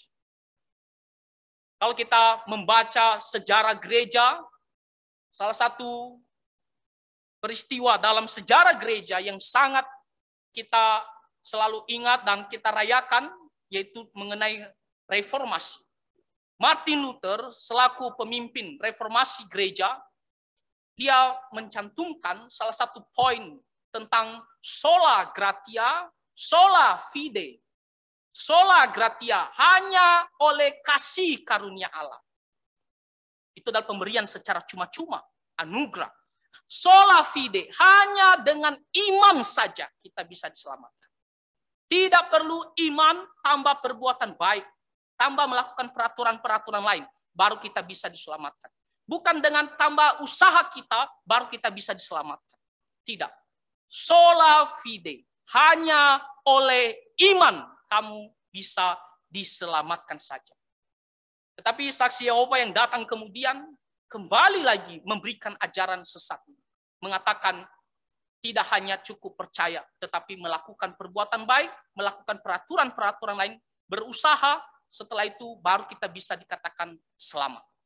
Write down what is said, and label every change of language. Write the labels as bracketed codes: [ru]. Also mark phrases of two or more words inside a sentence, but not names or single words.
[id] Kalau kita membaca sejarah gereja, salah satu peristiwa dalam sejarah gereja yang sangat kita selalu ingat dan kita rayakan, yaitu mengenai reformasi. Martin Luther selaku pemimpin reformasi gereja, dia mencantumkan salah satu poin tentang [la] sola gratia, sola fide. Sola gratia [id] hanya oleh kasih karunia Allah. Itu adalah pemberian secara cuma-cuma, anugerah. [la] Sola fide, [id] hanya dengan iman saja kita bisa diselamatkan. Tidak perlu iman tambah perbuatan baik, tambah melakukan peraturan-peraturan lain, baru kita bisa diselamatkan. Bukan dengan tambah usaha kita, baru kita bisa diselamatkan. Tidak. [la] Sola fide, [id] hanya oleh iman kamu bisa diselamatkan saja. Tetapi saksi Yehova yang datang kemudian kembali lagi memberikan ajaran sesat. Mengatakan tidak hanya cukup percaya, tetapi melakukan perbuatan baik, melakukan peraturan-peraturan lain, berusaha, setelah itu baru kita bisa dikatakan selamat.